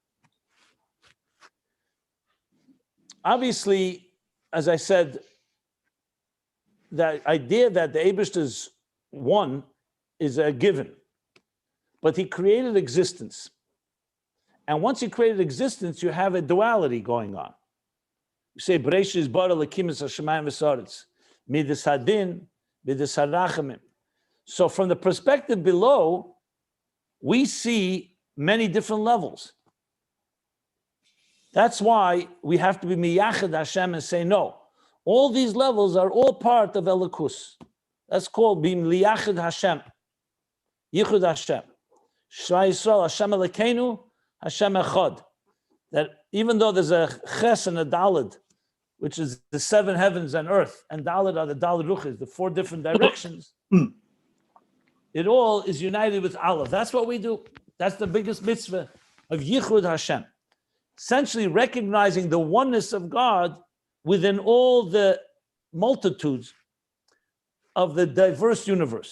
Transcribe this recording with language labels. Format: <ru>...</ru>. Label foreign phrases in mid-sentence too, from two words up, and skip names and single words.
<en>Obviously, as I said, the idea that the Eibishter is one is a given, but he created existence. And once he created existence, you have a duality going on. You say,</en> <he>בראשית ברא אלקים השמים והארץ מידת הדין מידת הרחמים.</he> <en>So from the perspective below, we see many different levels. That's why we have to be</en> <he>מייחד השם</he> <en>and say, no, all these levels are all part of Elikus. That's called being</en> <he>לייחד השם, ייחוד השם. שמע ישראל השם אלקינו השם אחד.</he> <en>That even though there's a ches and a dalid, which is the 7 heavens and earth, and dalid are the</en> <he>דלת רוחות,</he> <en>the 4 different directions, it all is united with Aleph. That's what we do. That's the biggest mitzvah of</en> <he>ייחוד השם.</he> <en>Essentially recognizing the oneness of God within all the multitudes of the diverse universe.</en>